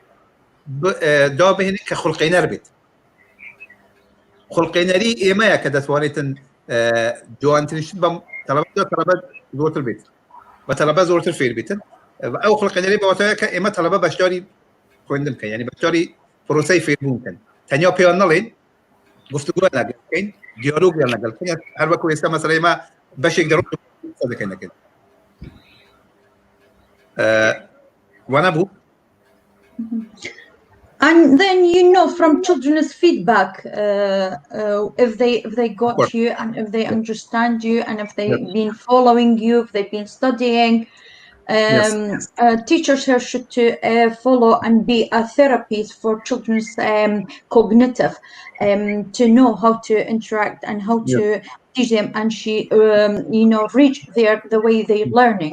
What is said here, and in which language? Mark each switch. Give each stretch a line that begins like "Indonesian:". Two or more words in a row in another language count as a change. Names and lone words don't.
Central Kurdish: دابهێنین کە خوڵقینەر بێت خوڵقینەری ئێمەیە کە دەتوانێتن جوانترین شت بەم تەلەبە زۆرتر بێت بە تەلەبە زۆرتر فێر بێتن ئەو خوڵقینەری بەواتایە کە ئێمە تەلەبە بەشداری خوێندن بکەین یعنی بەشداری پرۆسەی فێربوون بکەن تەنیا پێیان نەڵێن گفتگووە لەگەڵ بکەین دیالۆگیان لەگەڵ بکەین هەر وەکو ئێستا مەسەلەی ئێمە بەشێک دەڕۆین دەکەین دەکەین وانە بوو.
English: And then from children's feedback, if they got you and if they understand you and if they've been following you, if they've been studying, teachers here should to follow and be a therapist for children's cognitive, to know how to interact and how to teach them and reach the way they're learning.